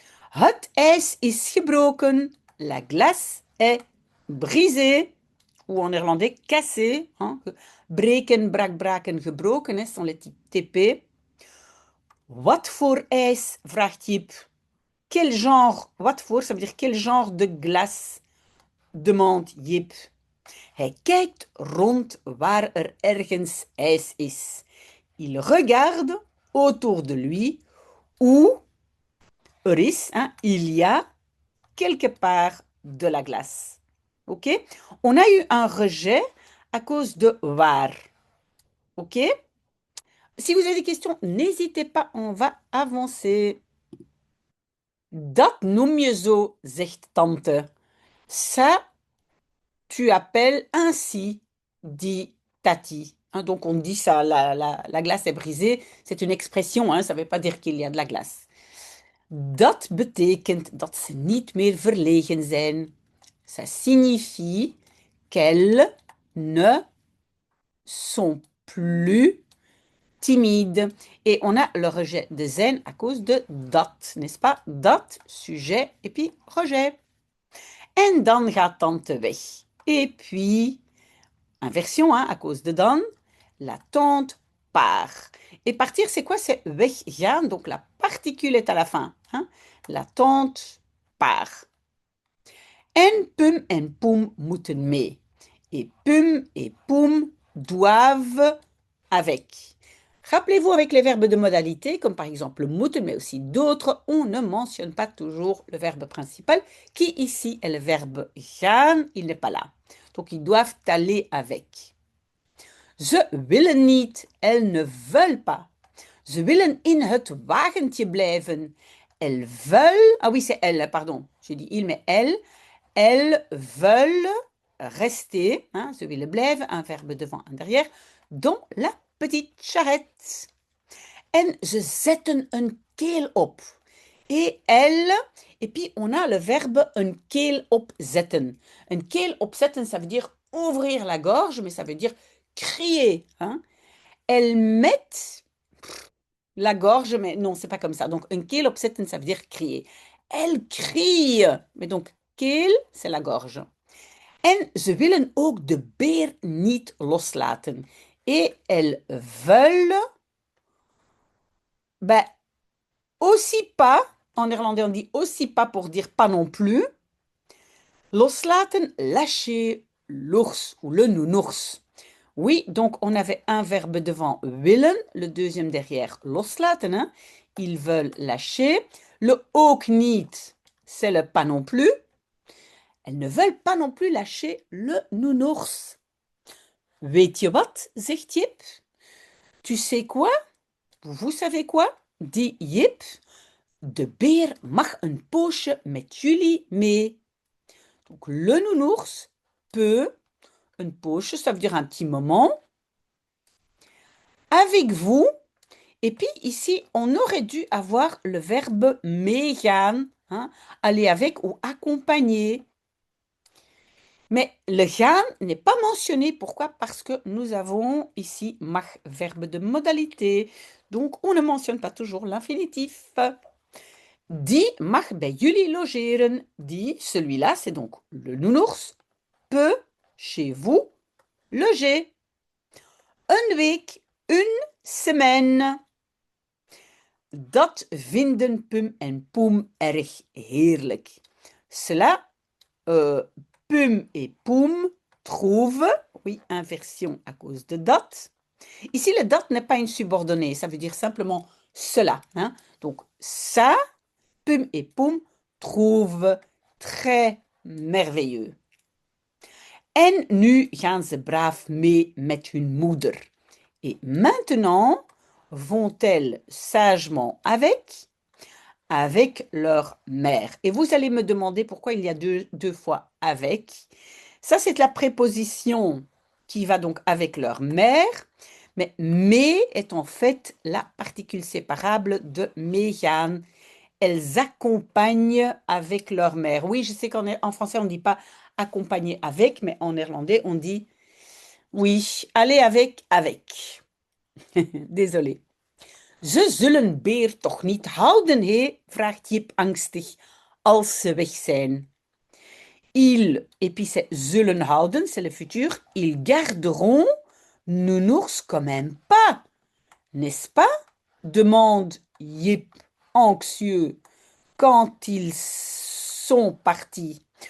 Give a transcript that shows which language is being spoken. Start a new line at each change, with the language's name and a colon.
Dutch: Het ijs is gebroken.
French: La glace est brisée. Ou en néerlandais, cassé. Hein?
Dutch: Breken, brak, braken, gebroken,
French: hein, sont les TP.
Dutch: Wat voor ijs, vraagt Jip.
French: Quel genre,
Dutch: wat voor,
French: ça veut dire quel genre de glace, demande Jip.
Dutch: Hij kijkt rond waar er ergens ijs is.
French: Il regarde autour de lui où
Dutch: er is,
French: hein, il y a quelque part de la glace. Ok? On a eu un rejet à cause de waar. Ok? Si vous avez des questions, n'hésitez pas, on va avancer.
Dutch: Dat noem je zo, zegt tante.
French: Ça, tu appelles ainsi, dit Tati. Hein, donc on dit ça, la glace est brisée. C'est une expression, hein, ça ne veut pas dire qu'il y a de la glace.
Dutch: Dat betekent dat ze niet meer verlegen zijn.
French: Ça signifie qu'elles ne sont plus timides. Et on a le rejet de zijn à cause de dat, n'est-ce pas? Dat, sujet, et puis rejet.
Dutch: En dan gaat tante weg.
French: Et puis, inversion, hein, à cause de dan, la tante part. Et partir, c'est quoi? C'est weggaan, donc la particule est à la fin. Hein? La tante part.
Dutch: En Pum en Poum moeten mee.
French: Et Pum et Poum doivent avec. Rappelez-vous avec les verbes de modalité, comme par exemple moeten, mais aussi d'autres, on ne mentionne pas toujours le verbe principal, qui ici est le verbe gaan, il n'est pas là. Donc ils doivent aller avec.
Dutch: Ze willen niet,
French: elles ne veulent pas.
Dutch: Ze willen in het wagentje blijven.
French: Elles veulent, ah oui c'est elles, pardon, j'ai dit il mais elles veulent rester, hein,
Dutch: ze willen blijven,
French: un verbe devant, un derrière, dans la petite charrette.
Dutch: En ze zetten een keel op.
French: Et elle, et puis on a le verbe een keel opzetten. Een keel opzetten, ça veut dire ouvrir la gorge, mais ça veut dire crier. Hein. Elles mettent la gorge, mais non, c'est pas comme ça. Donc, een keel opzetten, ça veut dire crier. Elles crient, mais donc keel, c'est la gorge.
Dutch: En ze willen ook de beer niet loslaten.
French: Et elles veulent, ben, aussi pas, en néerlandais on dit aussi pas pour dire pas non plus, loslaten, lâcher l'ours ou le nounours. Oui, donc on avait un verbe devant willen, le deuxième derrière loslaten. Hein. Ils veulent lâcher. Le ook niet, c'est le pas non plus. Elles ne veulent pas non plus lâcher le nounours.
Dutch: Weet je wat, zegt Jip.
French: Tu sais quoi? Vous savez quoi? Dit Jip.
Dutch: De beer mag een poosje met jullie mee.
French: Donc le nounours peut, een poosje, ça veut dire un petit moment, avec vous. Et puis ici, on aurait dû avoir le verbe meegaan, hein, aller avec ou accompagner. Mais le gaan n'est pas mentionné. Pourquoi? Parce que nous avons ici mag, verbe de modalité. Donc, on ne mentionne pas toujours l'infinitif.
Dutch: Die mag bij jullie logeren.
French: Die, celui-là, c'est donc le nounours, peut chez vous loger.
Dutch: Een week,
French: une semaine.
Dutch: Dat vinden Pum en Poem erg heerlijk.
French: Cela, Pum et Poem trouvent, oui, inversion à cause de dat. Ici, le dat n'est pas une subordonnée, ça veut dire simplement cela. Hein? Donc, ça, Pum et Poem trouvent très merveilleux. En nu gaan ze braaf mee met hun moeder. Et maintenant, vont-elles sagement avec leur mère? Et vous allez me demander pourquoi il y a deux fois avec. Ça, c'est la préposition qui va donc avec leur mère. Mais est en fait la particule séparable de meegaan. Elles accompagnent avec leur mère. Oui, je sais qu'en français, on ne dit pas accompagner avec, mais en néerlandais, on dit oui, aller avec. Désolé.
Dutch: Ze zullen beer toch niet houden, hé? Vraagt Jip angstig, als ze weg zijn.
French: Ils, et puis c'est zullen houden, c'est le futur, ils garderont nounours quand même pas, n'est-ce pas? Demande Jip anxieux quand ils sont partis.